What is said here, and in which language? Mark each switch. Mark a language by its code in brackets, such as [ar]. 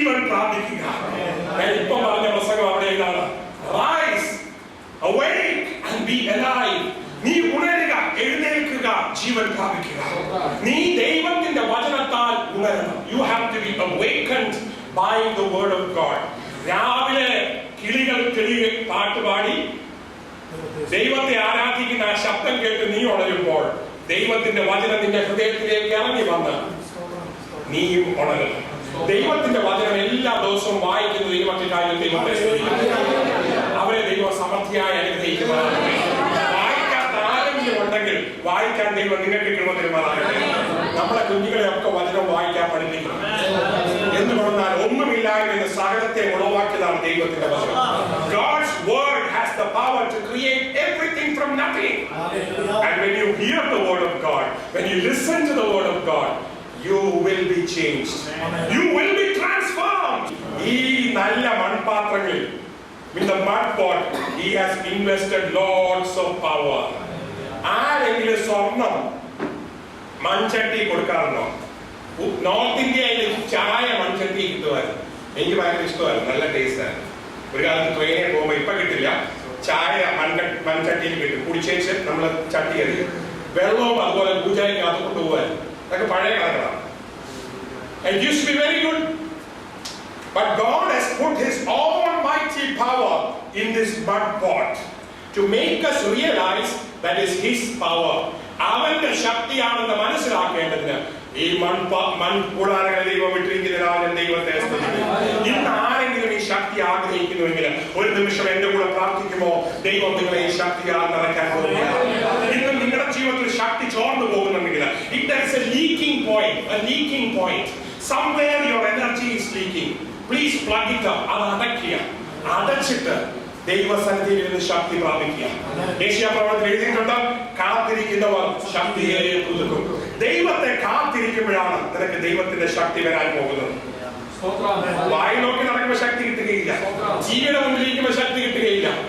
[ml] പ്രാർത്ഥിക്കുക. ഞാൻ ഇപ്പൊ പറഞ്ഞ പ്രസംഗം അവിടെ ഇതാണ്. [en] Rise, awake and be alive. [ml] നീ ഉണരുക, എഴുന്നേൽക്കുക, ജീവൻ പ്രാപിക്കുക. നീ ദൈവത്തിന്റെ വചനത്താൽ ഉണരണം. [en] You have to be awakened by the word of God. [ml] രാവിലെ കിളികൾ പാട്ടുപാടി ദൈവത്തെ ആരാധിക്കുന്ന ആ ശബ്ദം കേട്ട് നീ ഉണരുമ്പോൾ ദൈവത്തിന്റെ വചനം നിന്റെ ഹൃദയത്തിലേക്ക് ഇറങ്ങി വന്ന് നീയും ഉണരണം. ദൈവത്തിന്റെ വചനം എല്ലാ ദിവസവും വായിക്കുന്നതിന് മറ്റു കാര്യം ദൈവത്തെ അവരെ ദൈവം സമൃദ്ധിയായി അനുഗ്രഹിക്കുവാനാകട്ടെ. വായിക്കാത്ത ആരെങ്കിലും ഉണ്ടെങ്കിൽ വായിക്കാൻ ദൈവം നിങ്ങൾക്ക് കൃപ തരുമാറാകട്ടെ. നമ്മളെ കുഞ്ഞുങ്ങളെ ഒക്കെ വചനം വായിക്കാൻ പഠിപ്പിക്കണം. എന്ന് പറഞ്ഞാൽ ഒന്നുമില്ലായ്മ സകലത്തെ ഉളവാക്കിയതാണ് ദൈവത്തിന്റെ വചനം. [en] God's word has the power to create everything from nothing. And when you hear the word of God, when you listen to the word of God, you will be changed. You will be transformed. [ml] ഈ നല്ല മൺപാത്രങ്ങളിൽ, [en] in the mud pot, he has invested lots of power. [ml] ആരെങ്കിലും സ്വർണം മൺചട്ടി കൊടുക്കാറുണ്ടോ? North ഇന്ത്യയിൽ ചായ മൺചട്ടി കിട്ടുമായിരുന്നു. എനിക്ക് ഭയങ്കര ഇഷ്ടമായിരുന്നു, നല്ല ടേസ്റ്റ് ആയിരുന്നു. ഒരു കാലത്ത് ട്രെയിനിൽ പോകുമ്പോൾ ഇപ്പൊ കിട്ടില്ല, ചായ മൺചട്ടിയിൽ കിട്ടും. കുടിച്ചേച്ച് നമ്മൾ ചട്ടി എറിയും. വെള്ളവും അതുപോലെ പൂജയ്ക്ക് അത് കൊണ്ടുപോകാൻ അതൊക്കെ പഴയ കഥകളാണ്. [en] It used to be very good. But God has put His almighty power in this mud pot to make us realize that is His power. [ml] അവന്റെ ശക്തിയാണെന്ന് മനസ്സിലാക്കേണ്ടതിന് ഈ മൺകൂടാരങ്ങളെ ദൈവം വിട്ടിരിക്കുന്നതിനാൽ ദൈവത്തെ സ്തുതിക്കുന്നു. ഇന്ന് ആരെങ്കിലും ഈ ശക്തി ആഗ്രഹിക്കുന്നുവെങ്കിൽ ഒരു നിമിഷം എന്റെ കൂടെ പ്രാർത്ഥിക്കുമോ? ദൈവം നിങ്ങളെ ഈ ശക്തിയാൽ നിറയ്ക്കാൻ പോകുകയാണ്. ഇന്ന് നിങ്ങളുടെ ജീവിതത്തിൽ ശക്തി ചോർന്നു പോകുന്നുണ്ടെങ്കിൽ [en] if there is a leaking point, somewhere your energy is leaking, please plug it up. [ml] അത് അടച്ചിട്ട് ദൈവസന്നിധിയിൽ നിന്ന് ശക്തി പ്രാപിക്കുക. യേശയ്യാപ്രവചനത്തിൽ എഴുതിയിട്ടുണ്ട്, കാത്തിരിക്കുന്നവർ ശക്തിയെ പുതുക്കും. ദൈവത്തെ കാത്തിരിക്കുമ്പോഴാണ് നിനക്ക് ദൈവത്തിന്റെ ശക്തി വരാൻ പോകുന്നത്. വായി നോക്കി നടക്കുമ്പോൾ ശക്തി കിട്ടുകയില്ല, ജീവിയുടെ മുമ്പിലിരിക്കുമ്പോൾ ശക്തി കിട്ടുകയില്ല.